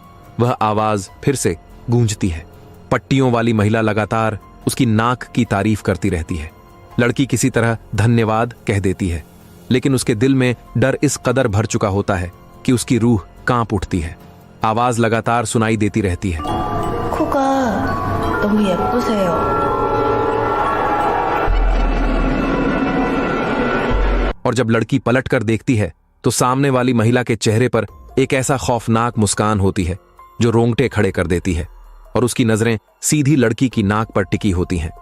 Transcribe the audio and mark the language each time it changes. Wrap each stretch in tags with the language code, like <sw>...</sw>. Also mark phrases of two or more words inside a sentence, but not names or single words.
<hi>वह आवाज फिर से गूंजती है। पट्टियों वाली महिला लगातार उसकी नाक की तारीफ करती रहती है। लड़की किसी तरह धन्यवाद कह देती है, लेकिन उसके दिल में डर इस कदर भर चुका होता है कि उसकी रूह कांप उठती है। आवाज लगातार सुनाई देती रहती है,</hi> <ko>코가 너무 예쁘세요.</ko> <hi>और जब लड़की पलट कर देखती है तो सामने वाली महिला के चेहरे पर एक ऐसा खौफनाक मुस्कान होती है जो रोंगटे खड़े कर देती है, और उसकी नजरें सीधी लड़की की नाक पर टिकी होती हैं।</hi>